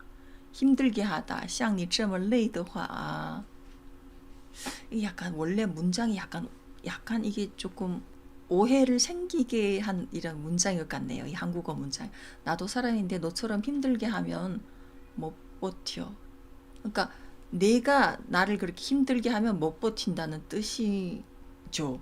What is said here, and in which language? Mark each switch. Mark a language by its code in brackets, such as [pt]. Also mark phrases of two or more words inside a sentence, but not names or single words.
[ko] 힘들게 하다 [zh] 像你这么累的话 [ko] 약간 원래 문장이 약간 이게 조금 오해를 생기게 한 이런 문장일 것 같네요. 이 한국어 문장. 나도 사람인데 너처럼 힘들게 하면 못 버텨. 그러니까 내가 나를 그렇게 힘들게 하면 못 버틴다는 뜻이죠.